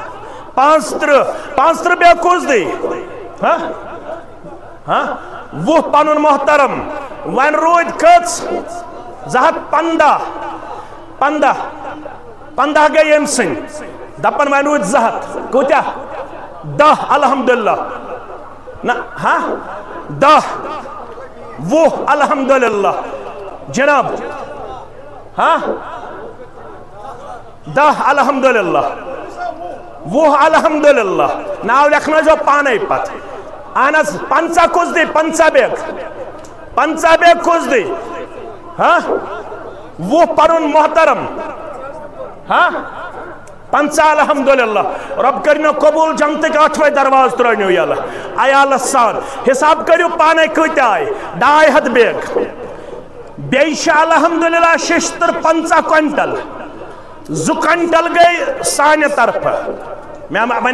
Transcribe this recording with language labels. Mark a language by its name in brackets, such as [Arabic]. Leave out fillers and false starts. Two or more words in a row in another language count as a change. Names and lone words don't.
[Kashmiri] 35 بیگ کُس دی 20 پنُن محترم وۄنۍ روٗدۍ کٔژ 215 15 گٔے ییٚمہِ سٕنٛدۍ دپن وۄنۍ روٗدۍ 200 کوٗتاہ 10 الحمدللہ نہ 10 20 الحمدللہ جناب 10 الحمدللہ 20 الحمدللہ ناو لیکھنٲیزیو پانے پتہٕ اہن حظ 50 کُس دی 50 بیگ 50 بیگ کُس دی 20 پنُن محترم 50 الحمدللہ رب کٔرِنو قبوٗل جنتٕکۍ 8وے درواز ترٲینو یلہٕ عیالس سان حساب کٔرِو پانے کۭتیاہ آیہِ 250 بیگ بیٚیہِ چھِ الحمدللہ ششتر 50 کوینٹل 2 کوینٹل گٔے سانہِ طرفہٕ مےٚ